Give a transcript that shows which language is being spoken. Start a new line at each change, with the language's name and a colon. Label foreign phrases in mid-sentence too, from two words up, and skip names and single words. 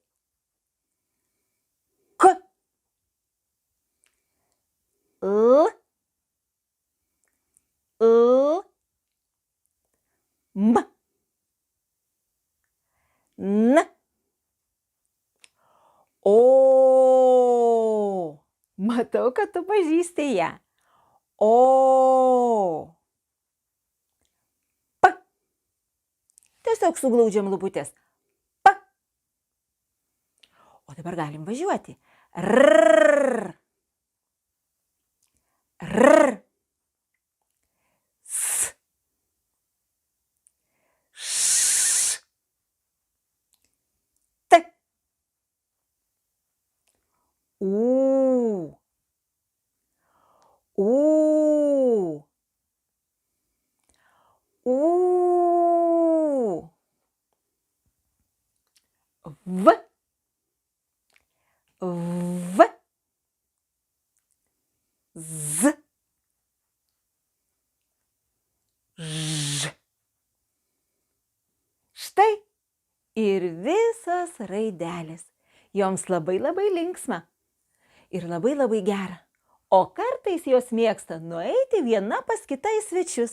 Lithuanian: K. L. L. M. N. O. Matau, kad tu pažįsti ją. O. P. Tiesiog suglaudžiam lūputes. P. O dabar galim važiuoti. R. R. S. U. U. U. V. V. Z. Ž. Štai ir visas raidelės. Joms labai linksma. Ir labai gera. O kartais jos mėgsta nueiti viena pas kitą į svečius.